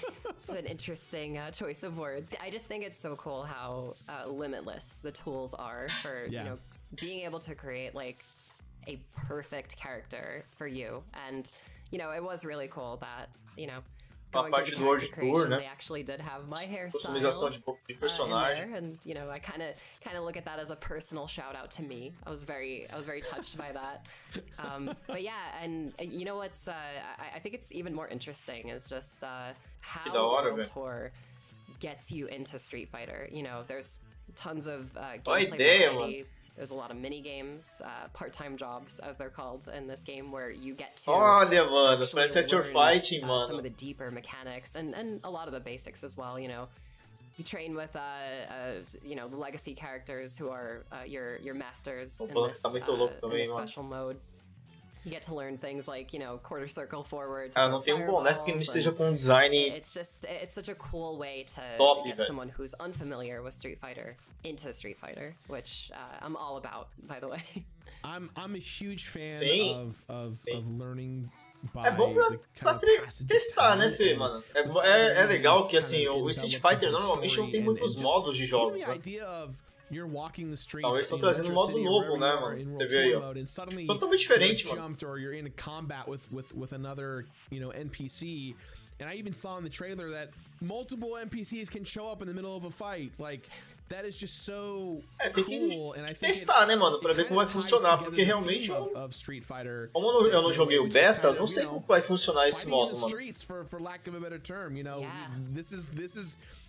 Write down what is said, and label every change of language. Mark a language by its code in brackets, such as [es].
[en] It's an interesting choice of words. I just think it's so cool how limitless the tools are for, you know, being able to create like a perfect character for you. And, you know, it was really cool that, you know, [pt] a parte do World Tour, né? [en] They actually did have my [pt] Customização de personagem. [en] And you know, I kind of look at that as a personal shout out to me. I was very touched by that. But yeah, and you know what's I think it's even more interesting is just how World Tour gets you into Street Fighter. You know, there's tons of gameplay variety. There's a lot of mini games, part-time jobs, as they're called in this game, where you get to [pt] Olha, mano, parece que [en] you're fighting, [pt] mano. [en] Some of the deeper mechanics and a lot of the basics as well. You know, you train with you know, the legacy characters who are your masters in this special mode. You get to learn things like, you know, quarter circle forward. [pt] Não tem boneco que não esteja com design. [en] It's such a cool way to get someone who's unfamiliar with Street Fighter into Street Fighter, which I'm all about, by the way. I'm a huge fan of learning. [pt] É bom pra testar, né, Fê, mano? É legal que, assim, o Street Fighter normalmente não tem muitos modos de jogos, né? [en] You're walking the streets. [pt] Talvez estão trazendo um modo novo, né, mano? Você vê aí, ó. Totalmente diferente, mano. [en] Or you're in a combat with another, you know, NPC. And I even saw in the trailer that multiple NPCs can show up in the middle of a fight. Like, that is just so cool. And I think [pt] testar, né, mano, pra ver como vai funcionar, porque realmente como eu não joguei o beta, eu não sei como vai funcionar esse modo, mano. [en] For lack of a better term, you know, this is